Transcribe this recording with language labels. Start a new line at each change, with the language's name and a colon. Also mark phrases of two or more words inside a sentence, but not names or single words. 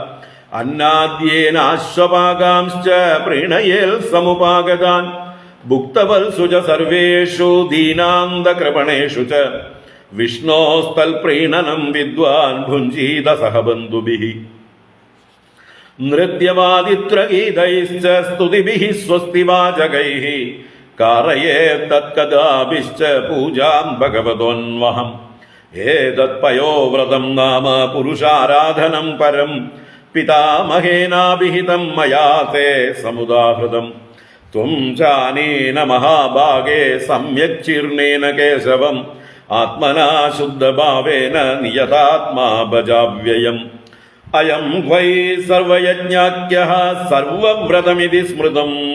Sanskrit: अन्नाद्येनाश्वपाकांश्च प्रीणयेत् समुपागतान् भुक्तवल्सु च सर्वेषु दीनान्दकृपणेषु च विष्णोस्तल्प्रीणनं विद्वान् भुञ्जीत सह बन्धुभिः नृत्यवादित्रगीतैश्च स्तुतिभिः स्वस्तिवाचकैः കാരയേ തത്കദാഭിശ്ച പൂജാം ഭഗവതോന്വഹം ഏതത്പയോവ്രതം നാമ പുരുഷാരാധനം പരം പിതാമഹേനാഭിഹിതം മയാ തേ സമുദാഹൃതം ത്വം ചാനേന മഹാഭാഗേ സമ്യക് ചീർണേന കേശവം ആത്മനാ ശുദ്ധഭാവേന നിയതാത്മാ ഭജാവ്യയം അയം വൈ സർവയജ്ഞാഖ്യഃ സർവവ്രതമിതി സ്മൃതം